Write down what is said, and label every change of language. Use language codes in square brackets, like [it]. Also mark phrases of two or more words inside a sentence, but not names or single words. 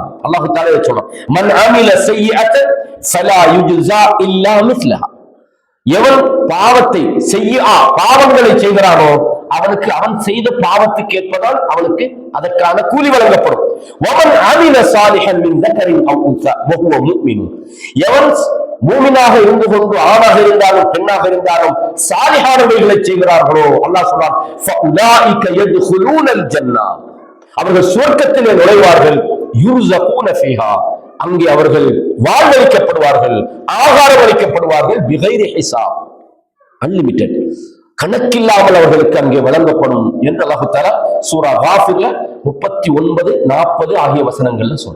[ar] الله تعالى சொல்றான், من عمل سيئة فلا يجزى إلا مثلها. [ta] எவன் பாவத்தை பாவங்களை செய்கிறானோ அவனுக்கு அவன் செய்த பாவத்துக்கு ஏற்பதால் அவனுக்கு அதற்கான கூலி வழங்கப்படும். [ar] ومن عمل صالحا من ذكرٍ أو أنثى وهو مؤمن. [ta] எவன் மூமினாக இருந்து கொண்டு ஆணாக இருந்தாலும் பெண்ணாக இருந்தாலும் சாலிஹானவைகளை செய்கிறார்களோ அல்லாஹ் சொல்றான், [ar] فَأُولَٰئِكَ يَدْخُلُونَ الْجَنَّةَ. [ta] அவர்கள் சுவர்க்கத்திலே நுழைவார்கள். [ar] يرزقون فيها. [ta] அங்கே அவர்கள் வாழ்வளிக்கப்படுவார்கள், ஆகாரம் அளிக்கப்படுவார்கள். [ar] بغير حساب, [ta] அன்லிமிட்டெட், கணக்கில்லாமல் அவர்களுக்கு அங்கே வழங்கப்படும் என்று [ar] الله تعالى [ta] சூரா காஃபிர்ல 39, 40 ஆகிய வசனங்கள்ல சொல்றான்.